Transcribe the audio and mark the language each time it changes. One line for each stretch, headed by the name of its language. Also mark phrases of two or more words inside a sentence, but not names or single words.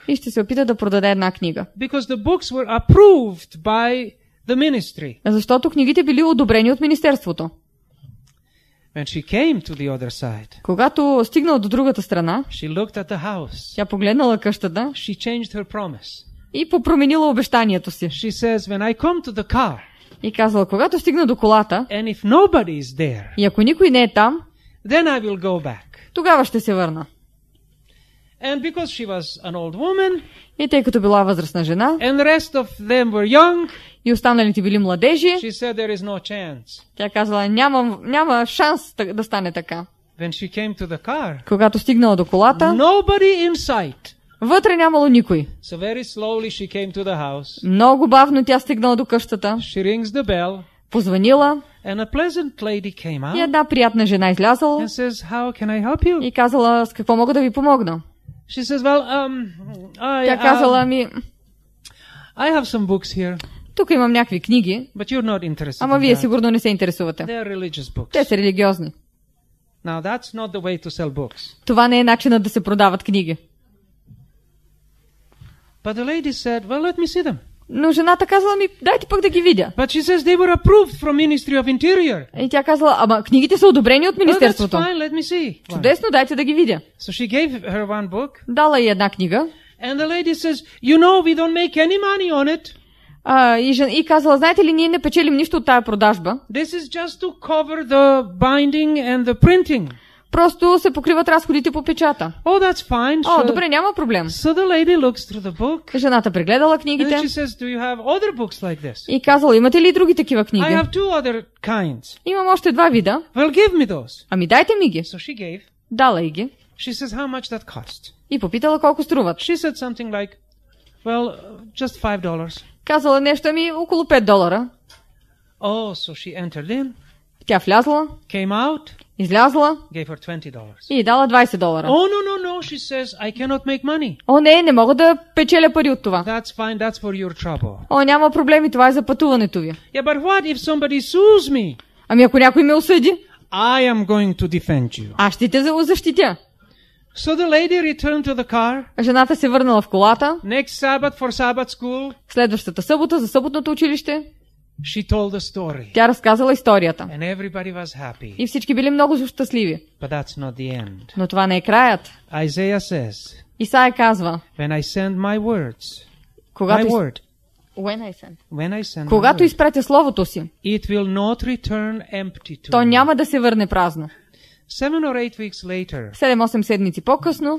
Bulgarian: и ще се опита да продаде една книга.
English: Because the books were approved by the ministry.
Bulgarian: Защото книгите били одобрени от министерството.
English: When she came to the other side,
Bulgarian: Когато стигнала до другата страна,
English: she looked at the house.
Bulgarian: тя погледнала къщата
English: She changed her promise.
Bulgarian: и попроменила обещанието си.
English: She says, when I come to the car,
Bulgarian: И казала, когато стигна до колата,
English: and if nobody is there,
Bulgarian: и ако никой не е там,
English: then I will go back.
Bulgarian: тогава ще се върна.
English: And because she was an old woman,
Bulgarian: И тъй като била възрастна жена,
English: and the rest of them were young,
Bulgarian: и останалите били младежи,
English: she said there is no chance.
Bulgarian: тя казала, няма шанс да стане така.
English: When she came to the car,
Bulgarian: Когато стигнала до колата,
English: nobody in sight.
Bulgarian: вътре нямало никой.
English: So very slowly she came to the house.
Bulgarian: Много бавно тя стигнала до къщата,
English: She rings the bell,
Bulgarian: позванила
English: and a pleasant lady came
Bulgarian: и
English: out
Bulgarian: една приятна жена излязала
English: and says, "How can I help you?"
Bulgarian: и казала, с какво мога да ви помогна.
English: She says, "Well,
Bulgarian: Тя казала ми,
English: I have some books here,
Bulgarian: тук имам някакви книги,
English: but you're not interested
Bulgarian: ама
English: in
Bulgarian: вие
English: that.
Bulgarian: сигурно не се интересувате.
English: They are religious books."
Bulgarian: Те са религиозни.
English: Now that's not the way to sell books.
Bulgarian: Това не е начинът да се продават книги.
English: But the lady said, "Well, let me see them."
Bulgarian: Но жената казала ми, дайте пък да ги видя.
English: But she says they were approved from Ministry of Interior.
Bulgarian: И тя казала, ама книгите са одобрени от
English: "Oh, that's
Bulgarian: министерството.
English: fine, let me see."
Bulgarian: Чудесно, дайте да ги видя.
English: So she gave her one book,
Bulgarian: Дала и една книга.
English: and the lady says, "You know, we don't make any money on it.
Bulgarian: И казала, знаете ли, ние не печелим нищо от тая продажба.
English: This is just to cover the binding and the printing."
Bulgarian: Просто се покриват разходите по печата.
English: "Oh, that's fine."
Bulgarian: О,
English: So-
Bulgarian: добре, няма проблем.
English: So the lady looks through the book,
Bulgarian: Жената прегледала
English: and
Bulgarian: книгите
English: then she says, "Do you have other books like this?"
Bulgarian: и казала, имате ли и други такива
English: "I
Bulgarian: книги?
English: have two other kinds."
Bulgarian: Имам още два вида.
English: "Well, give me those."
Bulgarian: Ами дайте ми ги.
English: So she gave.
Bulgarian: Дала и ги.
English: She says, "How much that cost?"
Bulgarian: И попитала колко струват.
English: She said something like, "Well, just $5."
Bulgarian: Казала нещо ми около $5.
English: Oh, so she entered in,
Bulgarian: Тя влязла,
English: came out,
Bulgarian: излязла
English: gave her $20.
Bulgarian: и й дала $20.
English: "Oh, no, she says, "I cannot make money."
Bulgarian: О, не мога да печеля пари от това.
English: "That's fine, that's for your trouble."
Bulgarian: О, няма проблеми, това е за пътуването ви.
English: "Yeah, but what if somebody sues me?"
Bulgarian: Ами ако някой ме осъди,
English: "I am going to defend you."
Bulgarian: аз ще те защитя.
English: So the lady returned to the car.
Bulgarian: Жената се върнала в колата.
English: Next Sabbath for Sabbath school,
Bulgarian: Следващата събота за съботното училище
English: she told the story.
Bulgarian: тя разказала историята.
English: And everybody was happy.
Bulgarian: И всички били много щастливи.
English: But that's not the end.
Bulgarian: Но това не е краят.
English: Isaiah says,
Bulgarian: Исаия казва,
English: "When I send my words, my
Bulgarian: когато,
English: word, when I send. my
Bulgarian: Когато
English: word,
Bulgarian: изпратя словото си,
English: it will not return empty to
Bulgarian: то
English: me."
Bulgarian: няма да се върне празно.
English: 7 or 8 weeks later,
Bulgarian: 7-8 седмици по-късно,